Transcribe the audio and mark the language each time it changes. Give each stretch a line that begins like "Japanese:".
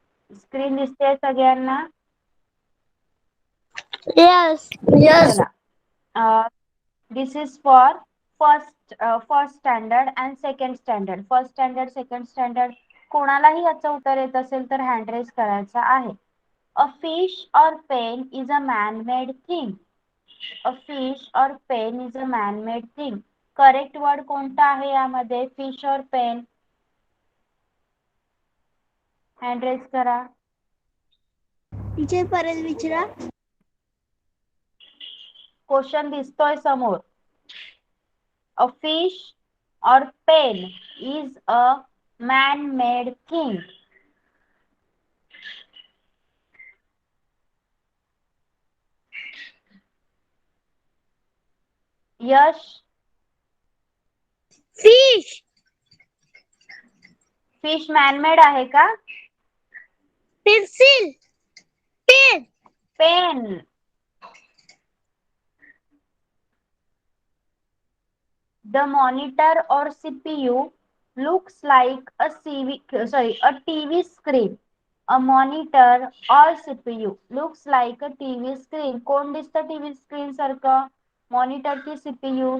Marathi: Screen दिसते है सगळ्यांना?
English: Yes. Yes.
Marathi: चला,
English: this is for first standard and second standard.
Marathi: First standard, second standard कोणालाही याचं उत्तर येत असेल तर हँड रेस करायचा आहे.
English: A fish or pen is a man made thing. A fish or pen is a man made thing.
Marathi: Correct word कोणता आहे यामध्ये?
English: Fish or pen.
Marathi: हँड रेस करा. टीचर, परत विचारा. क्वेश्चन दिसतोय समोर.
English: A fish or pen is a man made thing.
Marathi: Yash,
English: Fish.
Marathi: Fish man-made आहे का?
English: Pencil. Pen. Pen. The monitor or CPU looks like a TV screen. A monitor or CPU looks like a TV screen.
Marathi: कोण दिसतं TV screen सारखं? Monitor की CPU?